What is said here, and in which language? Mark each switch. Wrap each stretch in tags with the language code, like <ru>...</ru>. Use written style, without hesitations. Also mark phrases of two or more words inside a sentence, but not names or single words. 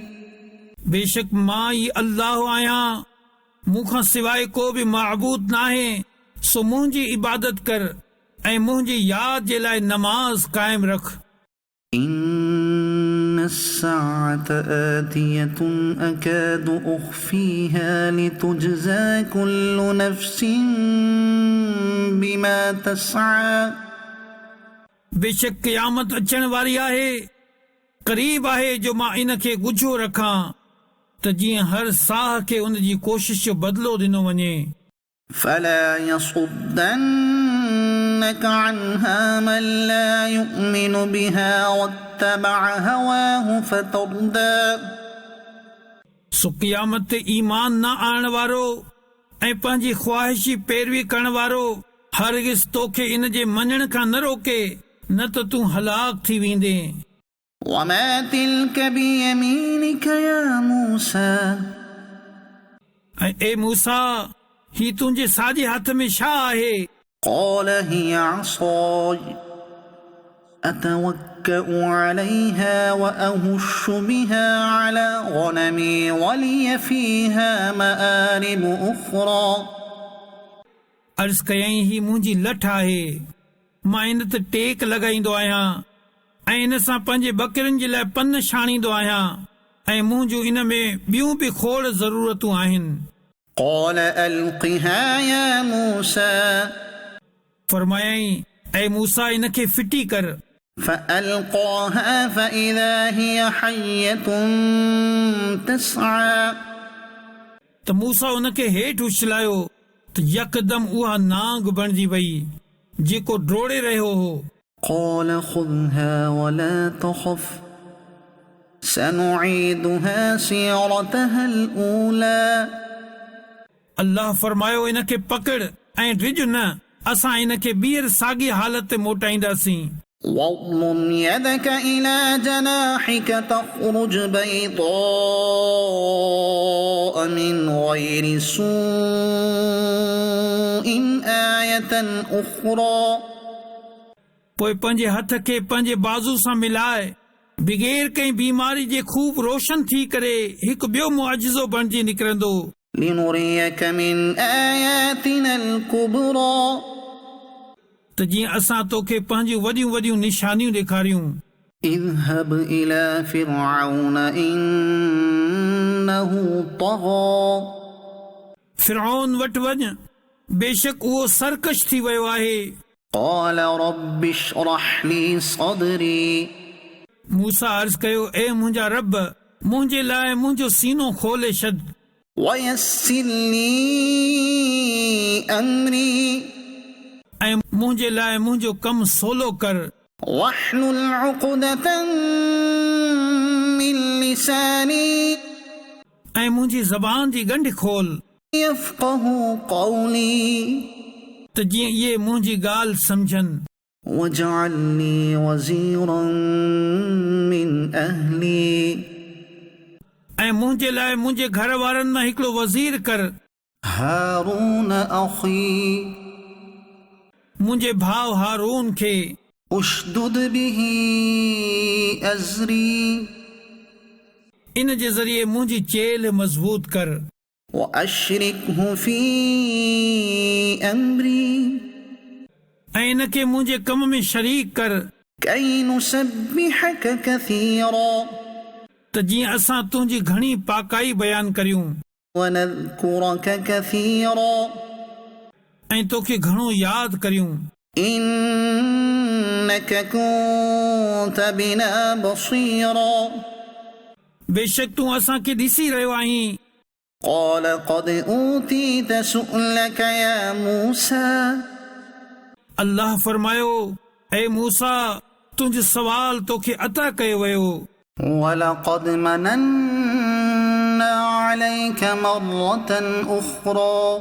<sd>बेशक मां ई अल्लाह आहियां मूंखां सवाइ को बि महबूद नाहे सो मुंहिंजी इबादत कर ऐं मुंहिंजी यादि जे लाइ नमाज़ क़ाइम रख</sd> <ar>إن الساعة آتية أكاد أخفيها لتجزى كل نفس بما تسعى</ar> <sd>बेशक क़यामत अचण वारी आहे क़रीब आहे जो मां इन खे ॻुझो रखां त जीअं हर साह खे उन जी कोशिश जो बदिलो ॾिनो वञे</sd> <ar>فلا يصدنك عنها من لا يؤمن بها واتبع هواه فتردى</ar> <sd>सो क़यामत ते ईमान न आणण वारो ऐं पंहिंजी ख्वाहिशी पैरवी करण वारो हरगिज़ तोखे इन जे मञण खां न रोके न त तूं हलाक थी वेंदे</sd> <ar>وما تلك بيمينك يا موسى</ar> <sd>ऐं ए मूसा ही तुंहिंजे साॼे हथ में छा आहे</sd> <ar>قال هي عصاي أتوكأ عليها وأهش بها على غنمي ولي فيها مآرب أخرى</ar> <sd>अर्ज़ कयईं ही मुंहिंजी लठ आहे मां इन ते टेक लॻाईंदो आहियां ऐं इन सां पंहिंजे बकरियुनि जे लाइ पन छाणींदो आहियां ऐं मुंहिंजूं इन में ॿियूं बि खोड़ ज़रूरतूं आहिनि</sd> <ar>قال ألقها يا موسى</ar> <sd>फरमायई ऐं मूसा इनखे फिटी कर।</sd> <ar>فألقاها فإذا هي حية تسعى</ar> <sd>त मूसा उनखे हेठि उछलायो त यकदम उहा नांग बणिजी वई जेको डोड़े रहियो हो।</sd> <ar>قال خذها ولا تخف سنعيدها سيرتها الأولى</ar> <sd>अल्लाह फरमायो इनखे पकड़ ऐं डिॼ न, असां इनखे ॿीहर साॻी हालत मोटाईंदासीं।</sd> <ar>واضمم يدك إلى جناحك تخرج بيضاء من غير سوء آية أخرى</ar> <sd>पोइ पंहिंजे हथ खे पंहिंजे बाज़ू सां मिलाए बग़ैर कंहिं बीमारी जे खूब रोशन थी करे हिकु ॿियो मुआजिज़ो बणिजी निकिरंदो।</sd> <ar>لنريك من آياتنا الكبرى</ar> <sd>त जीअं असां तोखे पंहिंजियूं वॾियूं वॾियूं निशानियूं ॾेखारियूं।</sd> <ar>اذهب إلى فرعون إنه طغى</ar> <sd>फिरौन वटि वञ, बेशक उहो सरकश थी वियो आहे।</sd> <ar>قال رب اشرح لي صدري</ar> <sd>मूसा अर्ज़ कयो, ए मुंहिंजा रब, मुंहिंजे लाइ मुंहिंजो सीनो खोले छॾ</sd> <ar>ويسر لي أمري</ar> <sd>ऐं मुंहिंजे लाइ मुंहिंजो कमु सवलो कर।</sd> <ar>واحلل عقدة من لساني</ar> <sd>ऐं मुंहिंजी ज़बान जी गंढ खोल</sd> <ar>يفقه قولي</ar> <sd>त जीअं इहे मुंहिंजी ॻाल्हि सम्झनि।</sd> <ar>واجعل لي وزيرا من أهلي</ar> <sd>ऐं मुंहिंजे लाइ मुंहिंजे घर वारनि मां हिकिड़ो वज़ीर कर।</sd> <ar>هارون أخي</ar> <sd>मुंहिंजे भाउ हारून खे</sd> <ar>اشدد به أزري</ar> <sd>इन जे ज़रिए मुंहिंजी चेल मज़बूत कर।</sd> <ar>وأشركه في أمري</ar> <sd>ऐं इनखे मुंहिंजे कम में शरीक कर</sd> <ar>كي نسبحك كثيرا</ar> <sd>त जीअं असां तुंहिंजी घणी पाकाई बयान करियूं</sd> <ar>ونذكرك كثيرا</ar> <sd>ऐं तोखे घणो यादि करियूं।</sd> <ar>إنك كنت بنا بصيرا</ar> <sd>बेशक तूं असांखे ॾिसी रहियो आहीं।</sd> <ar>قال قد أوتيت سؤلك يا موسى</ar> <sd>अल्लाह फरमायो, ऐं मूसा, तुंहिंजो सवाल तोखे अता कयो वियो।</sd> <ar>ولقد مننا عليك مرة أخرى</ar>